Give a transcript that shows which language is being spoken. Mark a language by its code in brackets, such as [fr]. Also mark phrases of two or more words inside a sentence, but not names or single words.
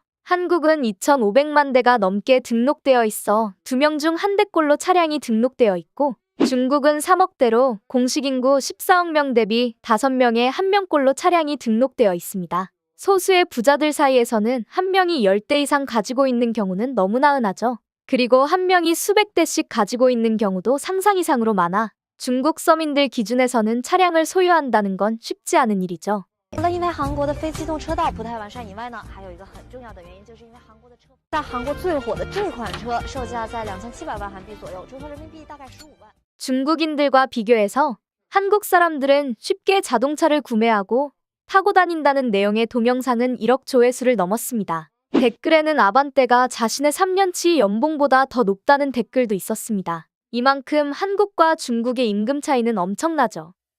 [ko] 한국은 2,500만 대가 넘게 등록되어 있어 2명 중 1대꼴로 차량이 등록되어 있고, 중국은 3억 대로 공식 인구 14억 명 대비 5명에 1명꼴로 차량이 등록되어 있습니다. 소수의 부자들 사이에서는 한 명이 10대 이상 가지고 있는 경우는 너무나 흔하죠. 그리고 한 명이 수백 대씩 가지고 있는 경우도 상상 이상으로 많아 중국 서민들 기준에서는 차량을 소유한다는 건 쉽지 않은 일이죠. [zh] 除了因为韩国的非机动车道不太完善以外呢，还有一个很重要的原因，就是因为韩国的车，在韩国最火的这款车售价在2700万韩币左右，折合人民币大概15万。 [ko] 중국인들과 비교해서 한국 사람들은 쉽게 자동차를 구매하고 타고 다닌다는 내용의 동영상은 1억 조회수를 넘었습니다. 댓글에는 아반떼가 자신의 3년치 연봉보다 더 높다는 댓글도 있었습니다. 이만큼 한국과 중국의 임금 차이는 엄청나죠.